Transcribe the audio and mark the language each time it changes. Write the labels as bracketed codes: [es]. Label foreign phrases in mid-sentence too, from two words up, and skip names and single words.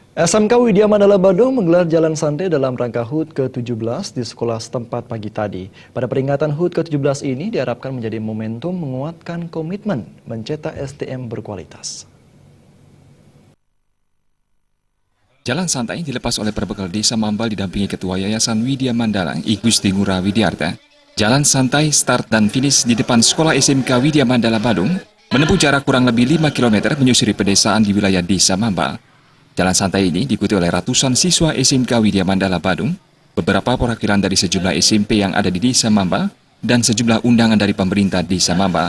[id] SMK Widya Mandala Badung menggelar jalan santai dalam rangka HUT ke-17 di sekolah setempat pagi tadi. Pada peringatan HUT ke-17 ini diharapkan menjadi momentum menguatkan komitmen mencetak SDM berkualitas. Jalan santai dilepas oleh Perbekal Desa Mambal didampingi Ketua Yayasan Widya Mandala, I Gusti Ngurah Widyarta. Jalan santai start dan finish di depan Sekolah SMK Widya Mandala Badung menempuh jarak kurang lebih 5 km menyusuri pedesaan di wilayah Desa Mambal. Jalan santai ini diikuti oleh ratusan siswa SMK Widya Mandala Badung, beberapa perwakilan dari sejumlah SMP yang ada di Desa Mambal, dan sejumlah undangan dari pemerintah Desa Mambal.